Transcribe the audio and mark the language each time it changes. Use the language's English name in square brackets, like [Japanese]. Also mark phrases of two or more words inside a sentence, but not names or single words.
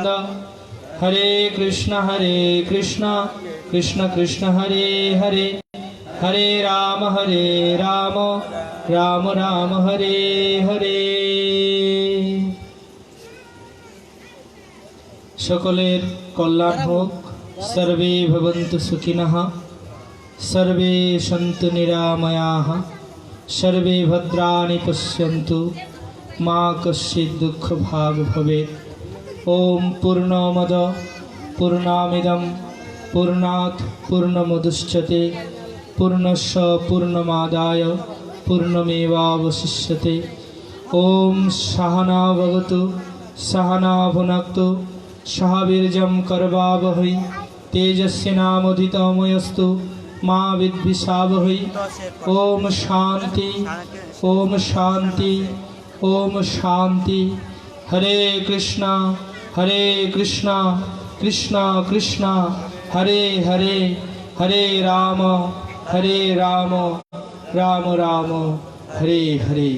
[Sanskrit] হরে কৃষ্ণ কৃষ্ণ কৃষ্ণ হরে হরে, হরে রাম রাম রাম হরে হরে। [Bangla] সকলের কল্যাণ হোক। [Sanskrit] সর্বে ভবন্তু সুখিনঃ, সর্বে সন্তু নিরাময়াঃ, সর্বে ভদ্রাণি পশ্যন্তু, মা কশ্চিৎ দুঃখ ভাগ ভবেৎ। ওম পূর্ণমদ পূর্ণমিদং পূর্ণাৎ পূর্ণমুদচ্যতে পূর্ণস্য পূর্ণমাদায় পূর্ণমেবাবশিষ্যতে। ওম সহনা ভবতু সহনা ভুনক্তু সহ বীর্যং করবাবহৈ তেজস্বিনামোদিতমস্তু মা বিদ্বিষাবহৈ। ওম শান্তি ওম শান্তি ওম শান্তি। হরে কৃষ্ণ কৃষ্ণ কৃষ্ণ হরে হরে, হরে রাম রাম রাম হরে হরে।